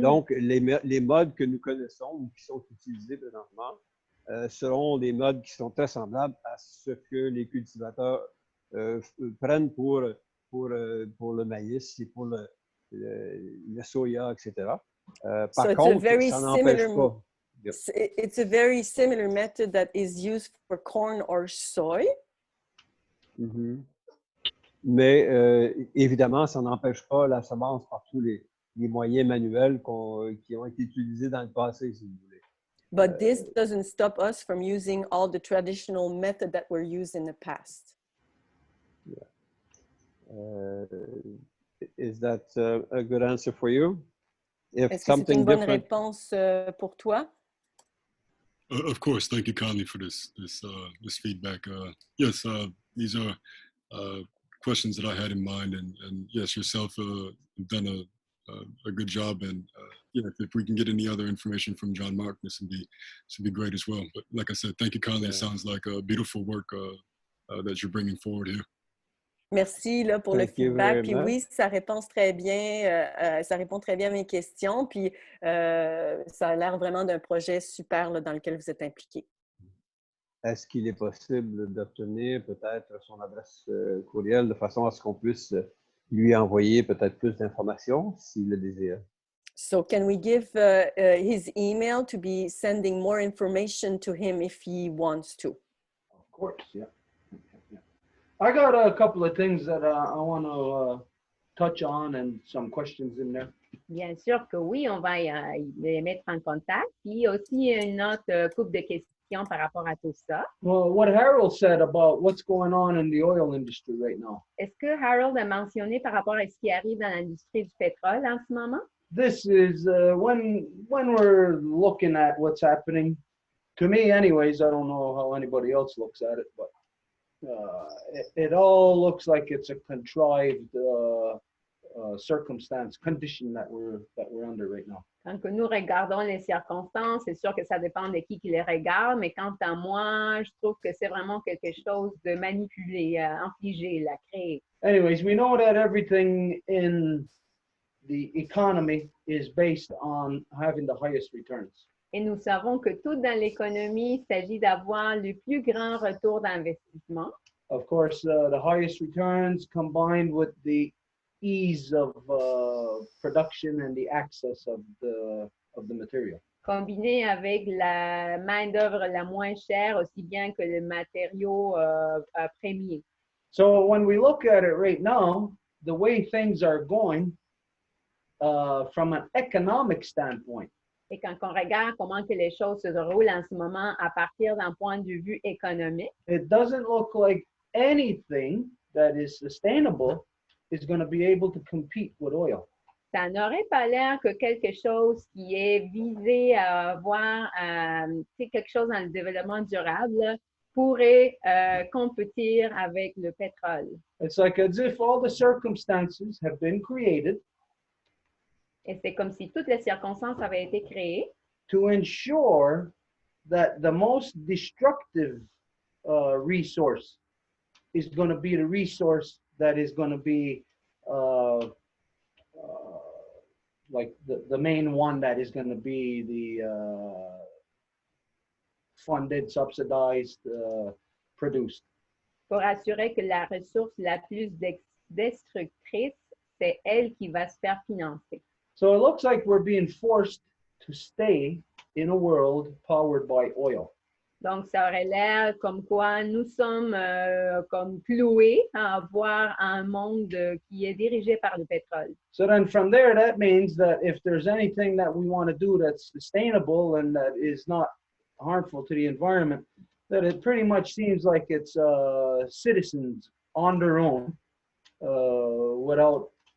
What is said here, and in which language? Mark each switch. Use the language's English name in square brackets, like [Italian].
[French] Donc, les modes que nous connaissons ou qui sont utilisés présentement seront des modes qui sont très semblables à ce que les cultivateurs prennent pour le maïs et pour le soya, etc. Par contre, ça n'empêche pas. [English] It's a very similar method that is used for corn or soy. Mm-hmm. [French] Mais évidemment, ça n'empêche pas la semence par tous les moyens manuels qui ont été utilisés dans le passé, si vous voulez. [English] But this doesn't stop us from using all the traditional methods that were used in the past. Yeah. Is that a good answer for you? [French] Est-ce que c'est une bonne réponse pour toi? [English] Of course. Thank you kindly for this feedback. Yes, these are questions that I had in mind, and yes, yourself have done a good job. And if we can get any other information from John Mark, this would be great as well. But like I said, thank you kindly. It sounds like a beautiful work that you're bringing forward here. [French] Merci là, pour le feedback. Puis oui, ça répond très bien à mes questions. Puis ça a l'air vraiment d'un projet super là, dans lequel vous êtes impliqué. Est-ce qu'il est possible d'obtenir peut-être son adresse courriel de façon à ce qu'on puisse lui envoyer peut-être plus d'informations s'il le désire? [English] So can we give his email to be sending more information to him if he wants to? Of course, yeah. I got a couple of things that I want to touch on and some questions in there. [French] Bien sûr que oui, on va les mettre en contact. Puis aussi une autre couple de questions par rapport à tout ça. [English] Well, what Harold said about what's going on in the oil industry right now. [French] Est-ce que Harold a mentionné par rapport à ce qui arrive dans l'industrie du pétrole en ce moment? [English] This is when we're looking at what's happening. To me, anyways, I don't know how anybody else looks at it, but it all looks like it's a contrived circumstance, condition that we're under right now. [French] Quand que nous regardons les circonstances, c'est sûr que ça dépend de qui les regarde, mais quant à moi, je trouve que c'est vraiment quelque chose de manipulé, infligé, là, créé. [English] Anyways, we know that everything in the economy is based on having the highest returns. [French] Et nous savons que tout dans l'économie, il s'agit d'avoir le plus grand retour d'investissement. [English] Of course, the highest returns combined with the ease of production and the access of the material. [French] Combiné avec la main-d'œuvre la moins chère, aussi bien que le matériau premier. [English] So when we look at it right now, the way things are going from an economic standpoint, [French] Et quand on regarde comment que les choses se déroulent en ce moment à partir d'un point de vue économique, [English] it doesn't look like anything that is sustainable is going to be able to compete with oil. [French] ça n'aurait pas l'air que quelque chose qui est visé à avoir quelque chose dans le développement durable pourrait compétir avec le pétrole. [English] It's like as if all the circumstances have been created [French] Et c'est comme si toutes les circonstances avaient été créées [English] to ensure that the most destructive resource is going to be the resource that is going to be like the main one that is going to be the funded, subsidized, produced. [French] pour assurer que la ressource la plus destructrice, c'est elle qui va se faire financer. [English] So it looks like we're being forced to stay in a world powered by oil. [French] Donc, ça aurait l'air comme quoi nous sommes comme cloués à avoir un monde qui est dirigé par le pétrole. [English] So then from there, that means that if there's anything that we want to do that's sustainable and that is not harmful to the environment, that it pretty much seems like it's citizens on their own without